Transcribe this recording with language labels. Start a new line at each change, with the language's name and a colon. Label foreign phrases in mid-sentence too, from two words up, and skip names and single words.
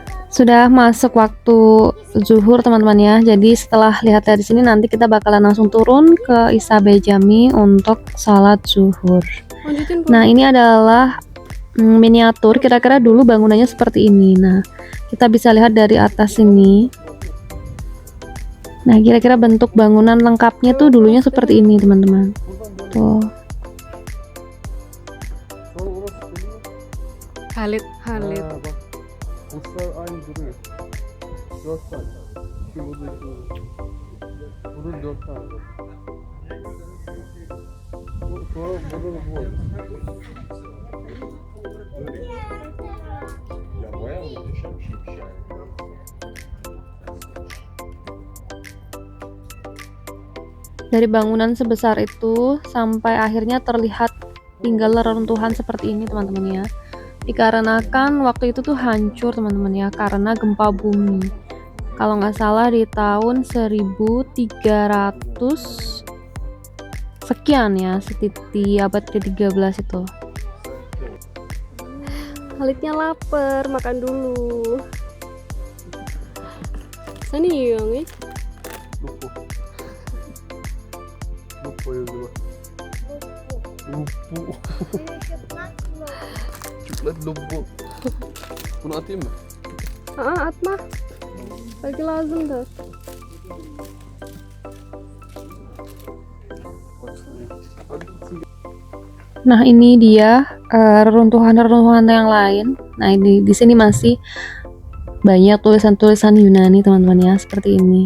Indonesian: Sudah masuk waktu zuhur teman-teman ya. Jadi setelah lihat dari sini nanti kita bakalan langsung turun ke Isabe Jami untuk salat zuhur. Lanjutin, Bu. Nah, ini adalah miniatur, kira-kira dulu bangunannya seperti ini. Nah, kita bisa lihat dari atas ini. Nah, kira-kira bentuk bangunan lengkapnya tuh dulunya seperti ini, teman-teman. Tuh.
Turkish: Sonra orası dönüyor. Halit, Halit. Ha, bak. Burçlar aynı duruyor. 4 tane. İki burada, iki burada. Burada 4 tane var. Sonra burada da bu var. Ya bayağı muhteşem bir şeymiş yani.
Indonesian: Dari bangunan sebesar itu sampai akhirnya terlihat tinggal reruntuhan seperti ini, teman-teman ya. Dikarenakan waktu itu tuh hancur, teman-teman ya, karena gempa bumi. Kalau nggak salah di tahun 1300 sekian ya, di abad ke-13 itu. Halitnya lapar, makan dulu. Sani yang
Turkish: Lupo. Lupo yazıyor bak. Lupo. Coklat lupo. Bunu atayım mı? atma. Belki lazımdır.
Indonesian: Nah, ini dia reruntuhan-reruntuhan yang lain. Nah, ini di sini masih banyak tulisan-tulisan Yunani, teman-teman ya, seperti ini.